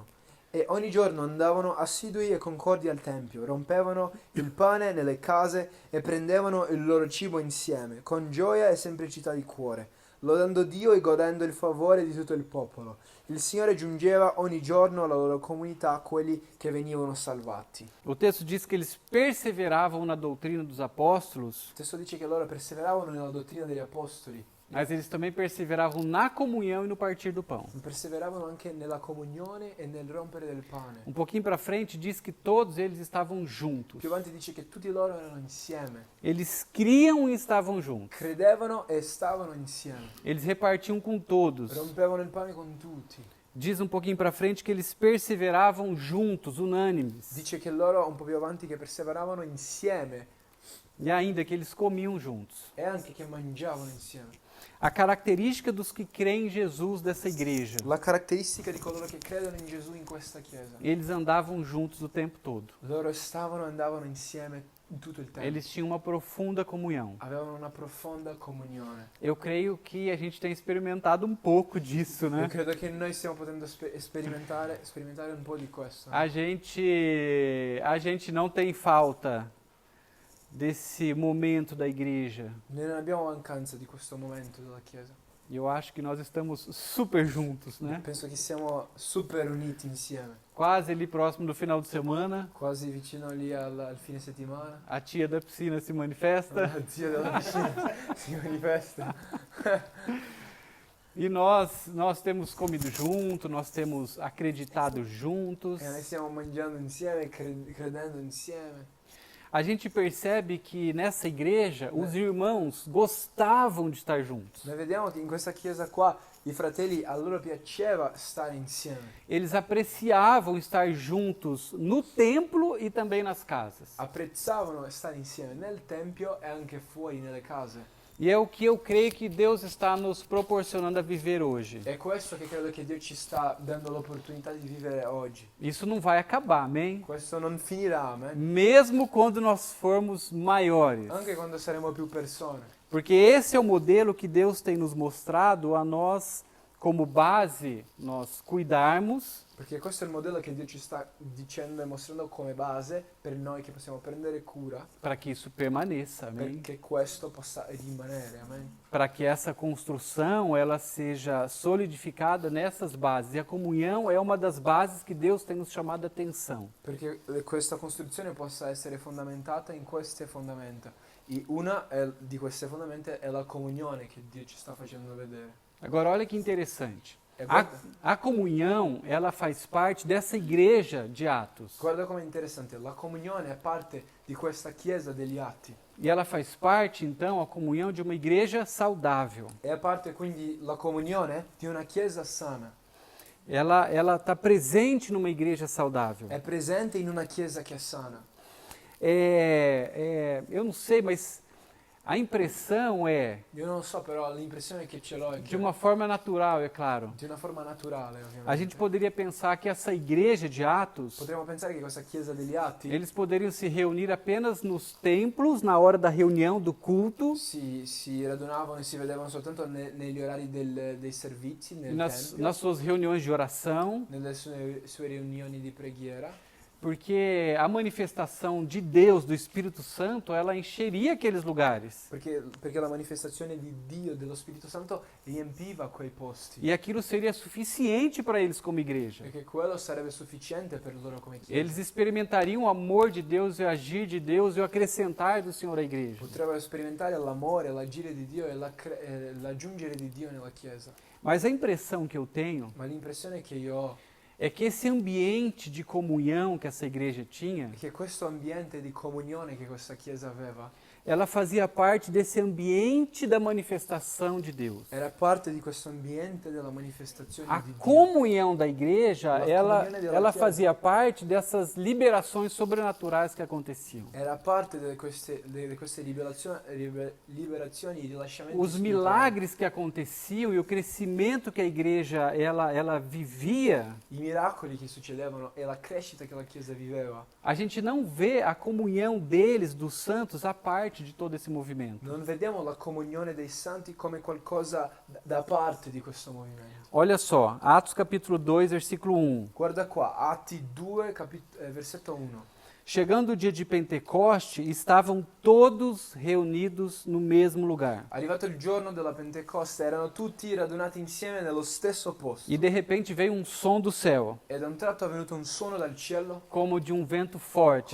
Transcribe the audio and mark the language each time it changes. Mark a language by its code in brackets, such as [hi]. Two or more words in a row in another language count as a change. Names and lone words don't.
[it] E ogni giorno andavano assidui e concordi al tempio, rompevano il pane nelle case e prendevano il loro cibo insieme, con gioia e semplicità di cuore, lodando Dio e godendo il favore di tutto il popolo. Il Signore giungeva ogni giorno alla loro comunità quelli che venivano salvati. [pt] O texto diz que eles perseveravam na doutrina dos apóstolos, [it] Il testo dice che loro perseveravano nella dottrina degli apostoli, [pt] mas eles também perseveravam na comunhão e no partir do pão. [it] perseveravano anche nella comunione e nel rompere del pane. [pt] Um pouquinho para frente diz que todos eles estavam juntos. [it] Più avanti dice che tutti loro erano insieme, [pt] Eles criam e estavam juntos. [it] credevano e stavano insieme, [pt] Eles repartiam com todos. [it] rompevano il pane con tutti. [pt] Diz um pouquinho para frente que eles perseveravam juntos, unânimes. [it] Dice che loro un po' più avanti che perseveravano insieme [pt] E ainda que eles comiam juntos. [it] e anche che mangiavano insieme. [pt] A característica dos que creem em Jesus dessa igreja. [it] La caratteristica di coloro che credono in Gesù in questa chiesa. [pt] Eles andavam juntos o tempo todo. [it] Loro stavano e andavano insieme tutto il tempo. [pt] Eles tinham uma profunda comunhão. [it] Avevano una profonda comunione. [pt] Eu creio que a gente tem experimentado um pouco disso, [it] Io [pt] né? [it] credo che noi stiamo potendo sperimentare un po' di questo. [pt] A gente não tem falta desse momento da igreja. [it] Noi non abbiamo mancanza di questo momento della chiesa. [pt] E eu acho que nós estamos super juntos, né? [it] Penso che siamo super uniti insieme. [pt] Quase ali próximo do final de semana, [it] Quasi vicino lì al fine settimana. [pt] a tia da piscina se manifesta [it] La zia della piscina si manifesta. [pt] e nós temos comido junto, nós temos acreditado juntos. [it] E noi stiamo mangiando insieme, credendo insieme. [pt] A gente percebe que nessa igreja os irmãos gostavam de estar juntos. [it] Noi vediamo che in questa chiesa qua i fratelli a loro piaceva stare insieme. [pt] Eles apreciavam estar juntos no templo e também nas casas. [it] Apprezzavano stare insieme nel tempio e anche fuori nelle case. [pt] E é o que eu creio que Deus está nos proporcionando a viver hoje. [it] È questo che credo che Dio ci sta dando l'opportunità di vivere oggi. [pt] Isso não vai acabar, amém? [it] Questo non finirà, amen. [pt] Mesmo quando nós formos maiores. [it] Anche quando saremo più persone. [pt] Porque esse é o modelo que Deus tem nos mostrado a nós, como base, nós cuidarmos, [it] Perché questo è il modello che Dio ci sta dicendo e mostrando come base per noi che possiamo prendere cura [pt] para que isso permaneça, amém? [it] perché questo possa rimanere, amen. [pt] Para que essa construção ela seja solidificada nessas bases. E a comunhão é uma das bases que Deus tem nos chamado a atenção. [it] Perché questa costruzione possa essere fondamentata in queste fondamenta. E di queste fondamenta è la comunione che Dio ci sta facendo vedere. [pt] Agora olha que interessante. [it] E [pt] A, [it] guarda, [pt] a comunhão, ela faz parte dessa igreja de Atos. [it] guarda com'è interessante, la comunione è parte di questa chiesa degli atti. [pt] E ela faz parte, então, a comunhão de uma igreja saudável. [it] E è parte quindi la comunione di una chiesa sana. [pt] Ela está presente numa igreja saudável. [it] È presente in una chiesa che è sana. [pt] Eu não sei, mas a impressão é, [it] Io non lo so, però l'impressione che ce l'ho è [pt] de [it] che [pt] uma forma natural, é claro. [it] di una forma naturale, ovviamente. [pt] A gente poderia pensar que essa igreja de Atos, [it] Potremmo pensare che questa chiesa degli atti [pt] eles poderiam se reunir apenas nos templos, na hora da reunião, do culto, [it] si radunavano e si vedevano soltanto negli orari dei servizi, nel [pt] nas [it] tempio, [pt] suas reuniões de oração, [it] nelle sue riunioni di preghiera, [pt] porque a manifestação de Deus, do Espírito Santo, ela encheria aqueles lugares. [it] perché la manifestazione di Dio, dello Spirito Santo, riempiva quei posti. [pt] E aquilo seria suficiente para eles como igreja. [it] Perché quello sarebbe sufficiente per loro come chiesa. [pt] Eles experimentariam o amor de Deus e o agir de Deus e o acrescentar do Senhor à igreja. [it] Potrebbero sperimentare l'amore, l'agire di Dio e l'aggiungere di Dio nella chiesa. [pt] Mas a impressão que eu tenho [it] Ma l'impressione che io ho [pt] é que esse ambiente de comunhão que essa igreja tinha [it] è che questo ambiente di comunione che questa chiesa aveva [pt] ela fazia parte desse ambiente da manifestação de Deus. [it] era parte di questo ambiente della manifestazione [pt] A [it] di Dio. [pt] comunhão da igreja, [it] A [pt] ela [it] comunhone della Chiesa. [pt] fazia parte dessas liberações sobrenaturais que aconteciam. [it] Era parte di queste liberazioni, i rilasciamenti [pt] Os [it] spirituali. [pt] milagres que aconteciam e o crescimento que a igreja ela vivia, [it] I miracoli che succedevano e la crescita che la Chiesa viveva. [pt] a gente não vê a comunhão deles, dos santos, a parte de todo esse movimento. [it] Non vediamo la comunione dei santi come qualcosa da parte di questo movimento. [pt] Olha só, Atos capítulo 2, versículo 1. [it] Guarda qua, Atti 2, versetto 1. [pt] Chegando o dia de Pentecoste, estavam todos reunidos no mesmo lugar. [it] Arrivato il giorno della Pentecoste, erano tutti radunati insieme nello stesso posto. [pt] E de repente veio um som do céu, [it] E da un tratto è venuto un suono dal cielo, [pt] como de um vento forte,